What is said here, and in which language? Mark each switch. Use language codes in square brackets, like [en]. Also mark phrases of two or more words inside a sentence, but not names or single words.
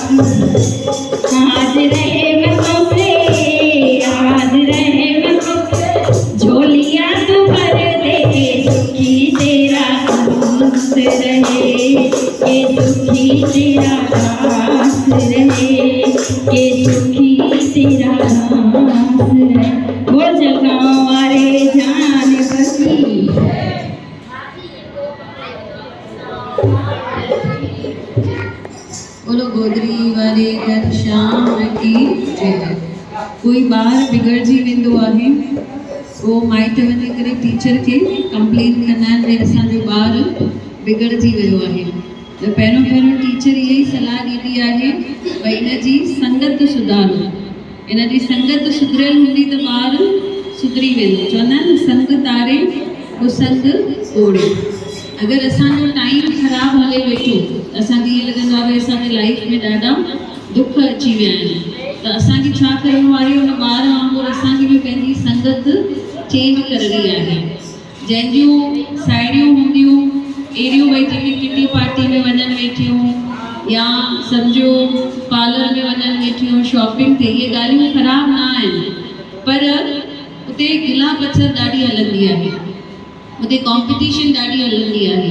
[hi] आज रहमतों से, आज रहमतों से झोलियां तू भर दे के सुखी तेरा संत रहे, के सुखी तेरा दास रहे, के सुखी तेरा दास रहे। बोल जलगांव वाले जान बसी, बोलो गोदरी वाले घर शाम की जय। [sd] कोई ॿार बिगड़जी वेंदो आहे, वो माइट वञी करे टीचर खे कंप्लेन कंदा आहिनि भई असांजो ॿारु बिगड़जी वियो आहे। त पहिरियों पहिरियों टीचर इहा ई सलाह ॾींदी आहे भई इन जी संगत सुधारो, इन जी संगत सुधरियल हूंदी त ॿारु सुधरी वेंदो। चवंदा आहिनि संग तारे वो संग ओड़े। अगर असांजो टाइम ख़राबु हले वेठो, असांखे ईअं लॻंदो आहे भई असांजे लाइफ में ॾाढा दुख अची विया आहिनि, त असांखे छा करिणो आहे, उन ॿार वांगुरु असांखे बि पंहिंजी संगत चेंज करणी आहे। जंहिंजूं साहेड़ियूं हूंदियूं अहिड़ियूं भई जेके [en] kitty party [sd] में वञनि वेठियूं या सम्झो पार्लर में वञनि वेठियूं, शॉपिंग ते, इहे ॻाल्हियूं ख़राबु न आहिनि, पर उते गिला बचत ॾाढी हलंदी आहे, उते कॉम्पिटिशन ॾाढी हलंदी आहे।